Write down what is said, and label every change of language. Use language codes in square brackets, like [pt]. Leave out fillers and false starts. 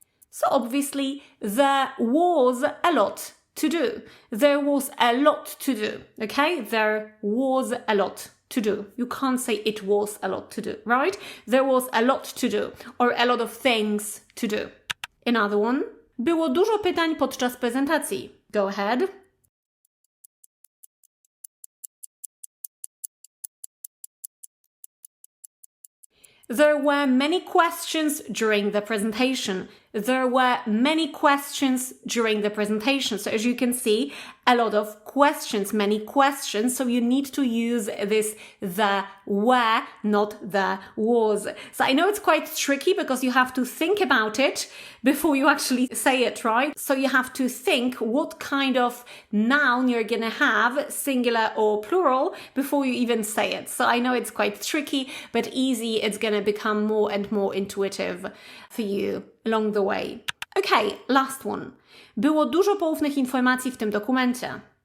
[en] So obviously there was a lot to do. There was a lot to do. Okay, there was a lot to do. You can't say it was a lot to do, right? There was a lot to do or a lot of things to do. Another one. [pl] Było dużo pytań podczas prezentacji. [en] Go ahead. There were many questions during the presentation. There were many questions during the presentation. So as you can see, a lot of questions, many questions. So you need to use this the were, not the was. So I know it's quite tricky because you have to think about it before you actually say it, right? So you have to think what kind of noun you're gonna have, singular or plural, before you even say it. So I know it's quite tricky, but easy. It's gonna become more and more intuitive for you along the way. Okay, last one. [pl] Było dużo poufnych informacji w tym dokumencie.